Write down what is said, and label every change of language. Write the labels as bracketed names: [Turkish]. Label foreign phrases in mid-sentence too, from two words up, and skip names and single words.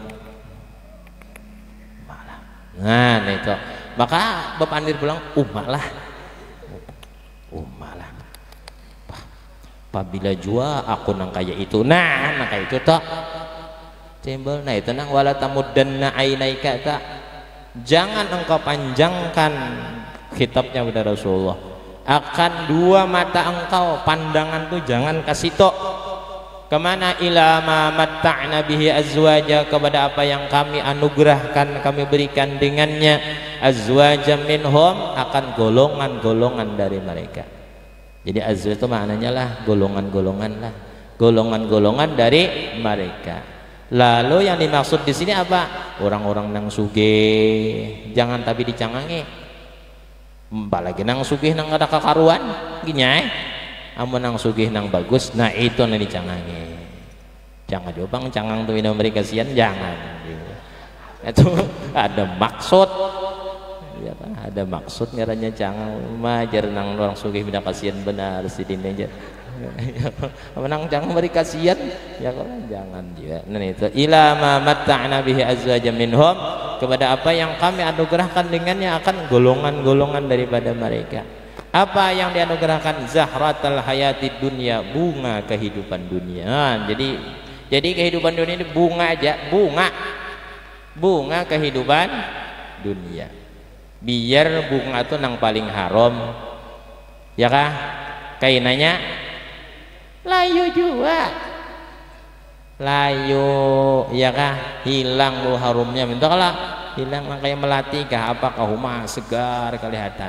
[Banjar] Nah itu maka bepandir pulang umalah apabila jua aku nang kaya itu, nah nang kaya itu tak timbul, nah itu nang [Arabic] ولا تمدن عينيك [Banjar] tak, jangan engkau panjangkan khitabnya kepada Rasulullah akan dua mata engkau, pandangan tuh jangan kasih tok kemana, [Arabic] إلى ما متعنا به أزواجا, [Banjar] kepada apa yang kami anugerahkan, kami berikan dengannya, [Arabic] أزواجا منهم, [Banjar] akan golongan-golongan dari mereka. Jadi azwaj itu maknanya lah golongan-golongan lah, golongan-golongan dari mereka. Lalu yang dimaksud di sini apa? Orang-orang nang sugih, jangan tapi dicangangi. Apalagi nang sugih nang ada kakaruan, gini amun nang sugih nang bagus, nah itu nang dicangangi. Jangan coba cangang tuh minum mereka kasihan, jangan. Itu ada maksud. Ya, ada maksud ngarannya cangang majar nang orang sugih minum kasihan benar si dini aja. Menang jangan beri kasihan ya kalau jangan juga. Nah itu [Arabic] إلى ما متعنا به أزواجا منهم, [Banjar] kepada apa yang kami anugerahkan dengannya akan golongan-golongan daripada mereka. Apa yang dianugerahkan? [Arabic] زهرة الحياة الدنيا, [Banjar] bunga kehidupan dunia. Jadi kehidupan dunia ini bunga aja, bunga kehidupan dunia. Biar bunga itu nang paling haram ya kah? Kainanya layu juga, layu ya kah, hilang bu harumnya, minta kalah hilang kayak melati kah, apa kahuma segar kelihatan.